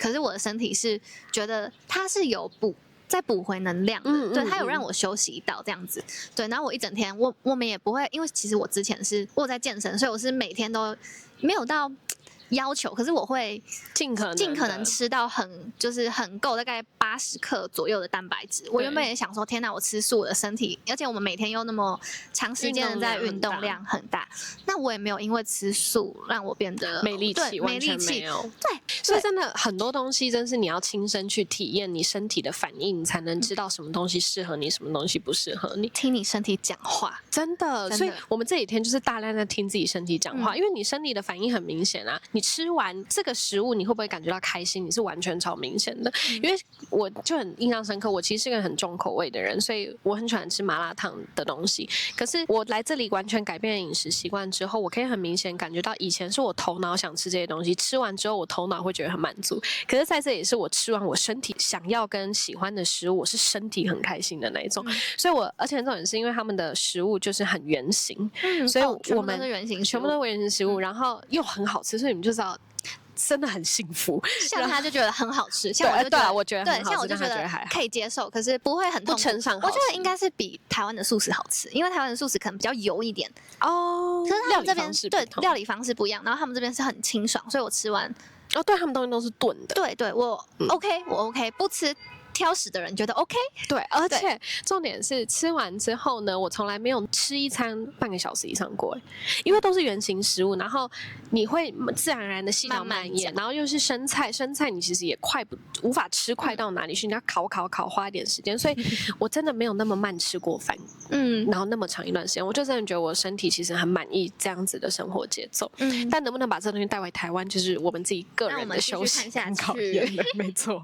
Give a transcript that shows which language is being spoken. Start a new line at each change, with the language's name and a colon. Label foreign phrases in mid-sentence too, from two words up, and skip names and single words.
Chinese: 可是我的身體是覺得它是有再補回能量的，對，它有讓我休息到這樣子，對，然後我一整天，我們也不會，因為其實我之前我在健身，所以我是每天都沒有到要求，可是我會盡可能吃到就是很夠，大概80克左右的蛋白質。我原本也想說，天哪，我吃素，我的身體，而且我們每天又那麼長時間的在運動量很大，那我也沒有因為吃素讓我變得沒力氣，完全沒有。对，所以真的很多東西，真是你要親身去體驗你身體的反應，你才能知道什麼東西適合你，什麼東西不適合你。聽你身體講話，真的。所以我們這幾天就是大量在聽自己身體講話，因為你身體的反應很明顯啊。你吃完這個食物，你會不會感覺到開心？你是完全超明顯的。因為我就很印象深刻，我其實是個很重口味的人，所以我很喜歡吃麻辣燙的東西。可是我來這裡完全改變了飲食習慣之後，我可以很明顯感覺到，以前是我頭腦想吃這些東西，吃完之後我頭腦會覺得很滿足。可是在這裡是我吃完我身體想要跟喜歡的食物，我是身體很開心的那一種。所以而且重點是因為他們的食物就是很原型，所以我们全部都是原型食物，然後又很好吃，所以你们就知道真的很幸福。像他就覺得很好吃，像我就覺得，我覺得很好吃，像我就覺得可以接受，可是不會很痛苦。不稱上好吃，我覺得應該是比台灣的素食好吃，因為台灣的素食可能比較油一點哦。可是他们這邊對料理方式不一樣，然後他們這邊是很清爽，所以我吃完對，他們東西都是燉的。對，我 OK，不吃。挑食的人覺得 OK，對，而且重點是吃完之後呢，我從來沒有吃一餐半個小時以上過，因為都是原型食物，然後你會自然而然的細嚼慢咽，然後又是生菜你其實也無法吃快到哪裡去，你要烤，花一點時間，所以我真的沒有那麼慢吃過飯，然後那麼長一段時間，我就真的覺得我身體其實很滿意這樣子的生活節奏，但能不能把這東西帶回台灣，就是我們自己個人的休息跟考驗了，沒錯。